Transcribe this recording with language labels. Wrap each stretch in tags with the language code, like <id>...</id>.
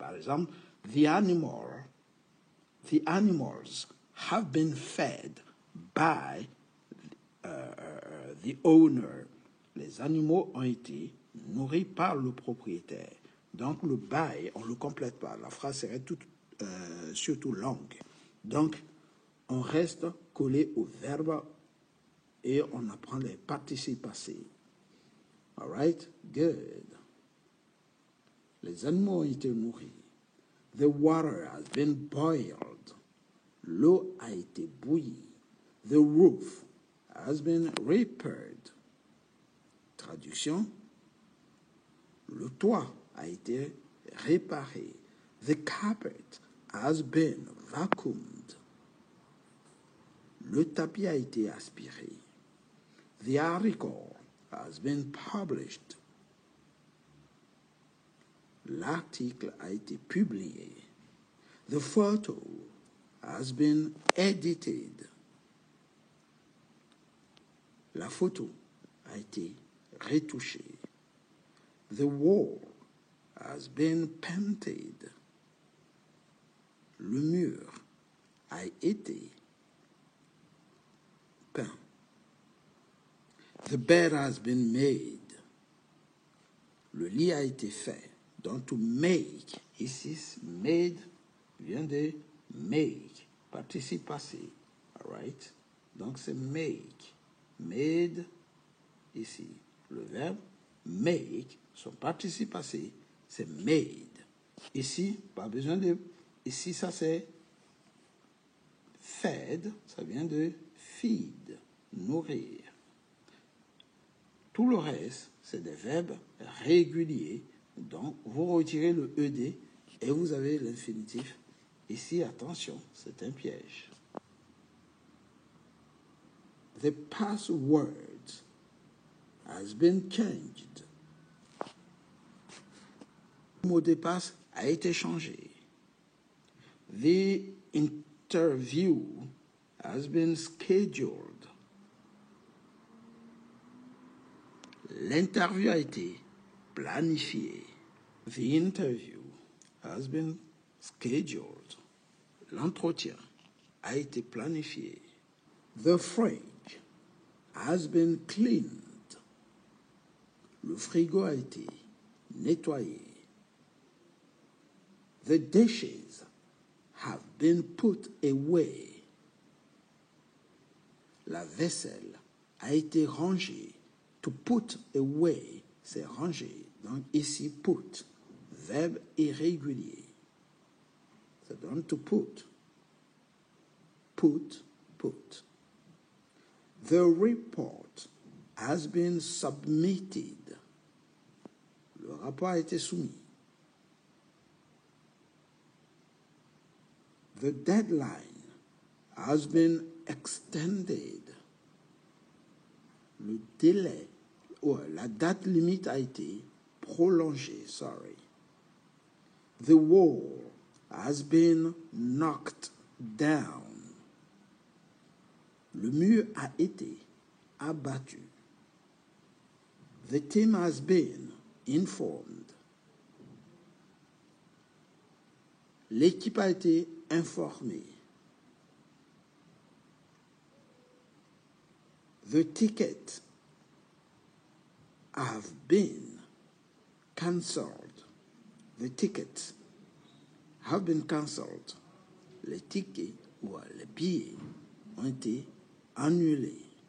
<fr>Par exemple,</fr> <en>the animals have been fed by the owner.</en> <fr>Les animaux ont été nourris par le propriétaire. Donc le by, on ne le complète pas. La phrase serait surtout longue. Donc, on reste collé au verbe et on apprend les participes passés.</fr> <en>All right? Good.</en> <fr>Les animaux ont été nourris.</fr> <en>The water has been boiled.</en> <fr>L'eau a été bouillie.</fr> <en>The roof has been repaired. Traduction.</en> <fr>Le toit a été réparé.</fr> <en>The carpet has been vacuumed.</en> <fr>Le tapis a été aspiré.</fr> <en>The article has been published.</en> <fr>L'article a été publié.</fr> <en>The photo has been edited.</en> <fr>La photo a été retouchée.</fr> <en>The wall has been painted.</en> <fr>Le mur a été peint.</fr> <en>The bed has been made.</en> <fr>Le lit a été fait. Donc, to make, ici, made vient de make, participe passé.</fr> <en>All right?</en> <fr>Donc, c'est make. Made, ici. Le verbe make, son participe passé, c'est made. Ici, pas besoin de... Ici, ça c'est fed, ça vient de feed, nourrir. Tout le reste, c'est des verbes réguliers. Donc, vous retirez le ED et vous avez l'infinitif. Ici, attention, c'est un piège.</fr> <en>The password has been changed.</en> <fr>Le mot de passe a été changé.</fr> <en>The interview has been scheduled.</en> <fr>L'interview a été planifiée.</fr> <en>The interview has been scheduled.</en> <fr>L'entretien a été planifié.</fr> <en>The fridge has been cleaned.</en> <fr>Le frigo a été nettoyé.</fr> <en>The dishes have been put away.</en> <fr>La vaisselle a été rangée. To put away, c'est ranger. Donc ici, put, verbe irrégulier. Ça donne to put.</fr> <en>Put, put. The report has been submitted.</en> <fr>Le rapport a été soumis.</fr> <en>The deadline has been extended.</en> <fr>Le délai, la date limite a été prolongée, sorry.</fr> <en>The wall has been knocked down.</en> <fr>Le mur a été abattu.</fr> <en>The team has been informed.</en> <fr>L'équipe a été informée.</fr> <en>The ticket have been cancelled. The tickets have been cancelled.</en> <fr>Les tickets ou les billets ont été annulés.</fr>